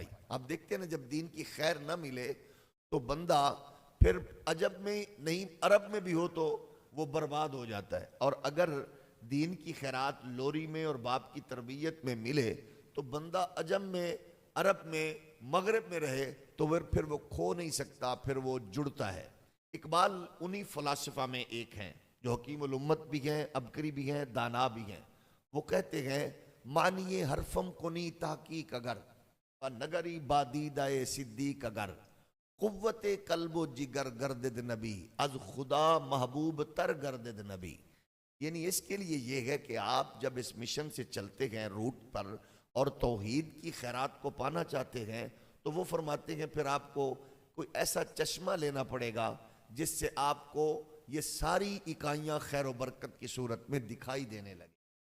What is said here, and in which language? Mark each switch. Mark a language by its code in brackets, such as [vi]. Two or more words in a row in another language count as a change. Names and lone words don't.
[ur] آپ دیکھتے ہیں نا، جب دین کی خیر نہ ملے تو بندہ پھر عجب میں نہیں، عرب میں بھی ہو تو وہ برباد ہو جاتا ہے، اور اگر دین کی خیرات لوری میں اور باپ کی تربیت میں ملے تو بندہ عجم میں، عرب میں، مغرب میں رہے تو پھر وہ کھو نہیں سکتا، پھر وہ جڑتا ہے۔ اقبال انہی فلاسفہ میں ایک ہیں جو حکیم الامت بھی ہیں، عبقری بھی ہیں، دانا بھی ہیں۔ وہ کہتے ہیں [fa] معنی حرفم کنی تحقیق اگر نگری بادیدہ صدیق اگر قوت قلب و جگر گردد نبی از خدا محبوب تر گردد نبی۔ [ur] یعنی اس کے لیے یہ ہے کہ آپ جب اس مشن سے چلتے ہیں روٹ پر اور توحید کی خیرات کو پانا چاہتے ہیں، تو وہ فرماتے ہیں پھر آپ کو کوئی ایسا چشمہ لینا پڑے گا جس سے آپ کو یہ ساری اکائیاں خیر و برکت کی صورت میں دکھائی دینے لگے۔